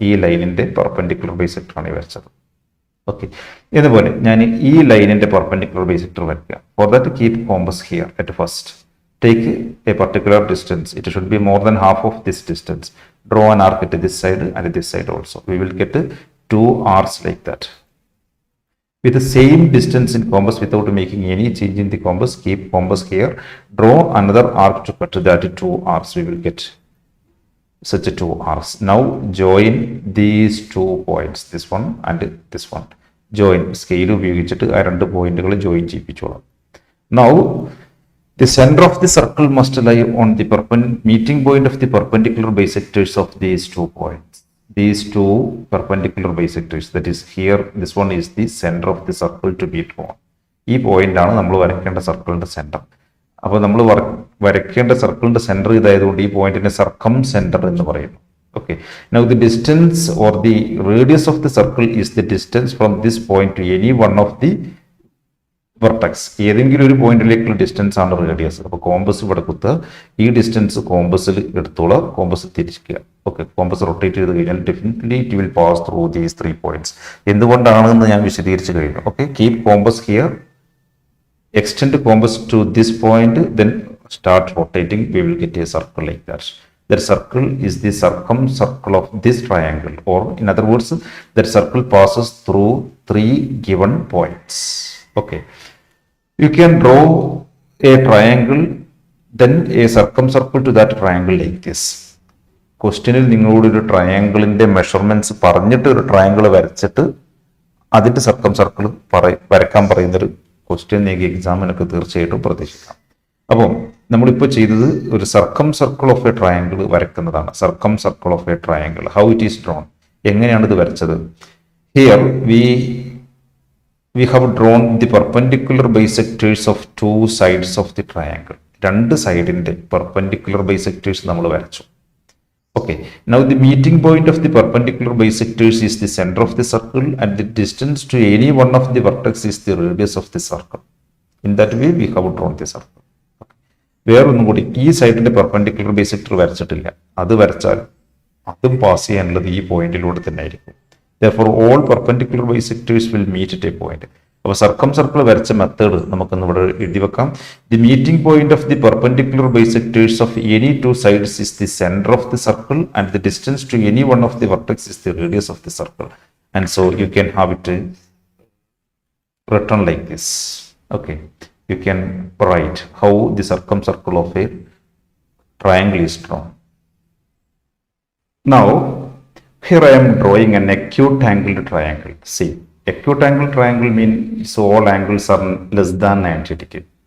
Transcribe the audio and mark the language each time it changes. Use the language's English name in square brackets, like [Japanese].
[Malayalam] ഈ ലൈനിന്റെ പെർപെൻഡിക്കുലർ ബൈസെക്ടറാണ് ഈ വരച്ചത്. ഓക്കെ, ഇതുപോലെ ഞാൻ ഈ ലൈനിന്റെ പെർപെൻഡിക്കുലർ ബൈസെക്ടർ വരയ്ക്കുക. [English] For that keep compass here at first. Take a particular distance. It should be more than half of this distance. Draw an arc at this side and this side also. We will get 2 arcs like that. With the same distance in compass without making any change in the compass, keep compass here. Draw another arc to cut that 2 arcs. We will get such 2 arcs. Now join these 2 points, this one and this one. [Malayalam] Join scale ഉപയോഗിച്ചിട്ട് ആ 2 പോയിന്റുകൾ join ചെയ്യിപ്പിച്ചോളാം. [English] Now the center of the circle must lie on the meeting point of the perpendicular bisectors of these 2 points. These 2 perpendicular bisectors, that is here, this one is the center of the circle to be drawn. [Malayalam] ഈ point ആണ് നമ്മൾ വരയ്ക്കേണ്ട സർക്കിളിന്റെ centre. അപ്പോൾ നമ്മൾ വരയ്ക്കേണ്ട സർക്കിളിന്റെ centre ഇതായതുകൊണ്ട് ഈ പോയിന്റിനെ സർക്കം centre എന്ന് പറയുന്നു. [English] Okay, now the distance or the radius of the circle is the distance from this point to any one of the vertex. [Malayalam] ഏതെങ്കിലും ഒരു പോയിന്റിലേക്കുള്ള ഡിസ്റ്റൻസ് ആണ് റേഡിയസ്. അപ്പോൾ കോമ്പസ് ഇവിടെ കുത്തുക, ഈ ഡിസ്റ്റൻസ് കോമ്പസിൽ എടുത്തോളാം, കോമ്പസ് തിരിക്കുക. ഓക്കെ, കോമ്പസ് റൊട്ടേറ്റ് ചെയ്ത് കഴിഞ്ഞാൽ [English] Definitely it will pass through these 3 points. [Malayalam] എന്തുകൊണ്ടാണെന്ന് ഞാൻ വിശദീകരിച്ചു കഴിഞ്ഞു. Okay, [English] Keep compass here, extend compass to this point, then start rotating, we will get a circle like that. That circle is the circumcircle of this triangle, or in other words, that circle passes through 3 given points. Okay, you can draw a triangle, then a circumcircle to that triangle like this. [Malayalam] ക്വസ്റ്റ്യനിൽ നിങ്ങളോട് ഒരു ട്രയാങ്കിളിന്റെ measurements പറഞ്ഞിട്ട് ഒരു triangle വരച്ചിട്ട് അതിന്റെ circle വരക്കാൻ പറയുന്നൊരു ക്വസ്റ്റ്യൻ നിങ്ങൾക്ക് എക്സാമിനൊക്കെ തീർച്ചയായിട്ടും പ്രതീക്ഷിക്കാം. അപ്പോൾ നമ്മളിപ്പോൾ ചെയ്തത് ഒരു circle of A triangle വരക്കുന്നതാണ്. [English] circle of a triangle, how it is drawn, [Malayalam] എങ്ങനെയാണ് ഇത് വരച്ചത്? [English] Here we have drawn the perpendicular bisectors of two sides of the triangle. [Malayalam] രണ്ട് സൈഡിന്റെ പെർപെൻഡിക്കുലർ ബൈസെക്ടേഴ്സ് നമ്മൾ വരച്ചു. [English] Okay, now the meeting point of the perpendicular bisectors is the center of the circle, and the distance to any one of the vertex is the radius of the circle. In that way we have drawn the circle. [Malayalam] വേറൊന്നും കൂടി, ഈ സൈഡിന്റെ perpendicular bisector വരച്ചിട്ടില്ല, അത് വരച്ചാൽ അതും pass ചെയ്യാനുള്ളത് ഈ പോയിന്റിലൂടെ തന്നെ ആയിരിക്കും. [English] Therefore all perpendicular bisectors will meet at a point. [Malayalam] അപ്പോൾ സർക്കിൾ വരച്ച മെത്തേഡ് നമുക്കൊന്ന് ഇവിടെ എഴുതി വെക്കാം. [English] The meeting point of the perpendicular bisectors of any two sides is the centre of the circle, and the distance to any one of the vertex is the radius of the circle. And so you can have it written like this. Okay, you can write how the circumcircle of a triangle is drawn. Now here I am drawing an acute angled triangle. See, acute angle triangle means all angles are less than 90 degrees.